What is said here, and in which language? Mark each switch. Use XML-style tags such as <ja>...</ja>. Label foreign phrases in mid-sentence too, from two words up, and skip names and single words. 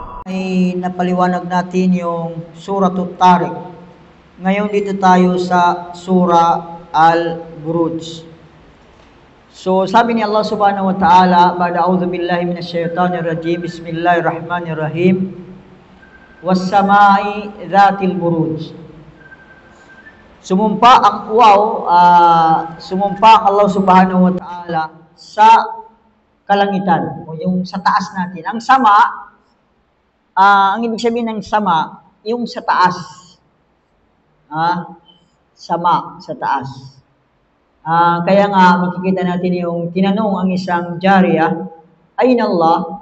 <tl>ay napaliwanag natin yung Suratul Tariq. Ngayon dito tayo sa Surah Al-Buruj. So sabi ni</tl> <ar>الله سبحانه وتعالى بعد أعوذ بالله من الشيطان الرجيم بسم الله الرحمن الرحيم, والسماء ذات البروج.</ar> <tl>Sumumpa ang</tl> <ar>الله سبحانه وتعالى</ar> <tl>sa kalangitan o yung sa taas natin. Ang sama, ang ibig sabihin ng sama, yung sa taas. Sama, sa taas. Kaya nga makikita natin yung tinanong ang isang jariyah,</tl> <ar>أين الله?</ar>